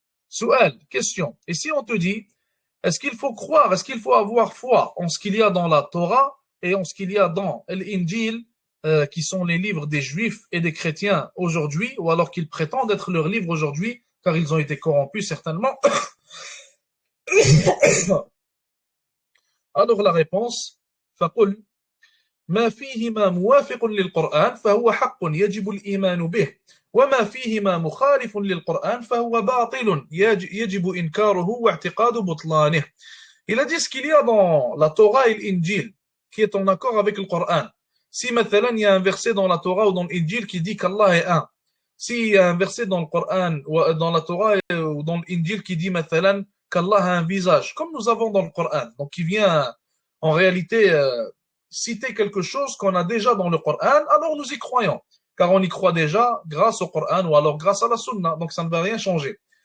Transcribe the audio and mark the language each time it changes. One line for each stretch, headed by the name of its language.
French: Soual, question. Et si on te dit, est-ce qu'il faut croire, est-ce qu'il faut avoir foi en ce qu'il y a dans la Torah et en ce qu'il y a dans l'Injil, qui sont les livres des Juifs et des chrétiens aujourd'hui, ou alors qu'ils prétendent être leurs livres aujourd'hui, car ils ont été corrompus certainement. Alors la réponse,
Arabic: فقل ما فيهما موافق للقرآن فهو حق يجب الإيمان به وما فيهما مخالف للقرآن فهو باطل يجب إنكاره واعتقاد بطلانه.
French: Il a dit ce qu'il y a dans la Torah et l'Injil qui est en accord avec le Coran. Si مثلا il y a un verset dans la Torah ou dans l'Injil qui dit qu'Allah est un, s'il y a un verset dans le Coran ou dans la Torah ou dans l'Injil qui dit مثلا qu'Allah a un visage, comme nous avons dans le Coran, donc qui vient en réalité citer quelque chose qu'on a déjà dans le Coran, alors nous y croyons, car on y croit déjà grâce au Coran ou alors grâce à la Sunna, donc ça ne va rien changer.